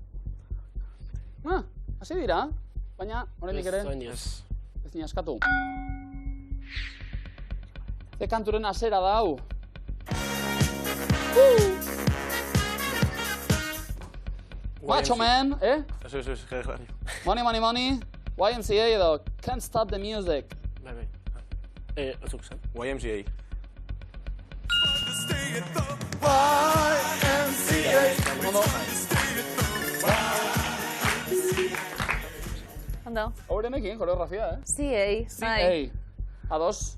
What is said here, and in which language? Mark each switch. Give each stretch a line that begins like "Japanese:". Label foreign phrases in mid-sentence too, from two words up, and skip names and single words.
Basque: Hasi dira, baina oraindik ere Ez. ez ni askatu. Ze kanturen hasera da hau. Macho Man, Ez, jarri. Money, money, money, YMCA edo Can't Stop the Music. Bai. Azuk zen. YMCA. Ondo. Ondo. Haurenekin, koreografia, CA. CA. Ados.